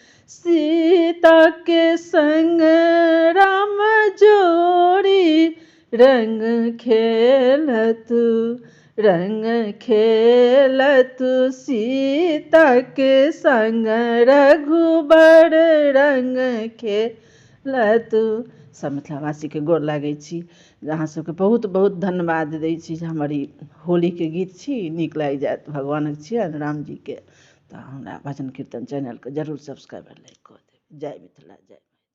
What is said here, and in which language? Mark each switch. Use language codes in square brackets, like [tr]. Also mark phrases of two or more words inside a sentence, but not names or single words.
[mai] सीता के संग राम जोड़ी रंग खेलतु रंग खेलतु सीता के संग रघुबर रंग खेलतु। सब मिथिलावासीके गोर लागै छी, अहाँ सबके बहुत बहुत धन्यवाद दै छी जे हमर ई होलीके गीत छी, नीक लागि जायत, भगवानक छियनि रामजीके, तऽ हमरा भजन कीर्तन चैनलके जरूर [en] subscribe like [mai] कऽ देबै। जय मिथिला जय।